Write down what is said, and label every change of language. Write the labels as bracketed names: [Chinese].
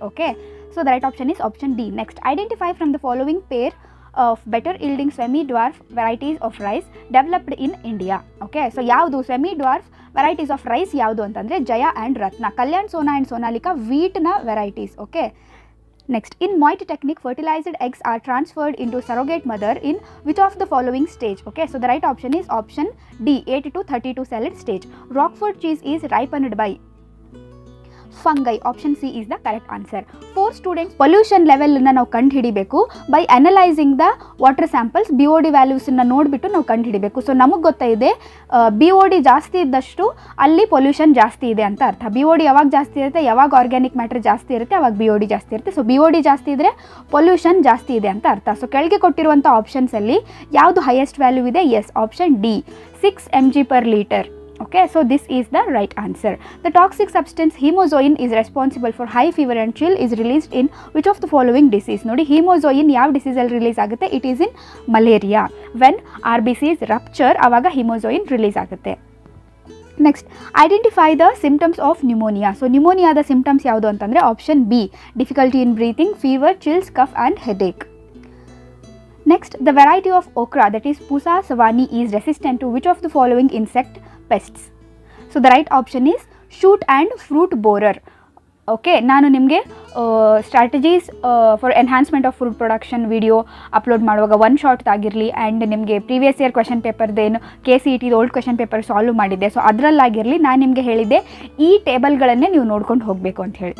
[English] Okay, so the right option is option D. Next, identify from the following pair of better yielding semi dwarf varieties of rice developed in India. [Kannada] Okay, so ಯಾವುದು [English] semi dwarf varieties of rice [Kannada] ಯಾವುದು ಅಂತಂದರೆ ಜಯ and Ratna, Kalyan Sona and Sonalika ವೀಟ್ನ varieties. [English] Okay, next, in Moit technique, fertilized eggs are transferred into surrogate mother in which of the following stage? Okay, so the right option is option D, 8 to 32 cell stage. Roquefort cheese is ripened by fungi. Option C is the correct answer. [Kannada] 4 students pollution ಲೆವೆಲನ್ನು ನಾವು ಕಂಡು ಹಿಡಿಬೇಕು [English] By analysing the water samples. [Kannada] BOD ವ್ಯಾಲ್ಯೂಸನ್ನು ನೋಡಿಬಿಟ್ಟು ನಾವು ಕಂಡು ಹಿಡಿಬೇಕು. So ನಮಗೆ ಗೊತ್ತಾಯಿದೆ BOD ಜಾಸ್ತಿ ಇದ್ದಷ್ಟು ಅಲ್ಲಿ ಪೊಲ್ಯೂಷನ್ ಜಾಸ್ತಿ ಇದೆ ಅಂತ ಅರ್ಥ. BOD ಯಾವಾಗ ಜಾಸ್ತಿ ಇರುತ್ತೆ, ಯಾವಾಗ ಆರ್ಗ್ಯಾನಿಕ್ ಮ್ಯಾಟರ್ ಜಾಸ್ತಿ ಇರುತ್ತೆ, ಅವಾಗ BOD ಜಾಸ್ತಿ ಇರುತ್ತೆ. ಸೊ BOD ಜಾಸ್ತಿ ಇದ್ದರೆ ಪೊಲ್ಯೂಷನ್ ಜಾಸ್ತಿ ಇದೆ ಅಂತ ಅರ್ಥ. ಸೊ ಕೆಳಗೆ ಕೊಟ್ಟಿರುವಂಥ ಆಪ್ಷನ್ಸಲ್ಲಿ ಯಾವುದು ಹೈಯೆಸ್ಟ್ ವ್ಯಾಲ್ಯೂ ಇದೆ? [English] Yes, option D 6 mg/L. Okay, so this is the right answer. The toxic substance hemozoin is responsible for high fever and chill is released in which of the following disease? [Kannada] ನೋಡಿ, hemozoin ಯಾವ disease ಅಲ್ಲಿ release ಆಗುತ್ತೆ? [English] It is in malaria. When RBCs rupture [Kannada] ಆವಾಗ hemozoin release ಆಗುತ್ತೆ. [English] Next, identify the symptoms of pneumonia. [Kannada] So ನ್ಯೂಮೋನಿಯಾದ symptoms ಯಾವುದು ಅಂತಂದರೆ [English] Option B difficulty in breathing, fever, chills, cough and headache. Next, the variety of okra that is Pusa savani is resistant to which of the following insect pests? So the right option is shoot and fruit borer. [Kannada] Okay, ನಾನು ನಿಮಗೆ strategies for enhancement of food production video upload ಮಾಡುವಾಗ one short ಆಗಿರಲಿ and ನಿಮಗೆ previous year question ಪೇಪರ್ದೇನು KCET old question paper solve ಮಾಡಿದ್ದೆ. So ಅದರಲ್ಲಾಗಿರಲಿ ನಾನು ನಿಮಗೆ ಹೇಳಿದ್ದೆ ಈ ಟೇಬಲ್ಗಳನ್ನೇ ನೀವು ನೋಡ್ಕೊಂಡು ಹೋಗಬೇಕು ಅಂತ ಹೇಳಿ.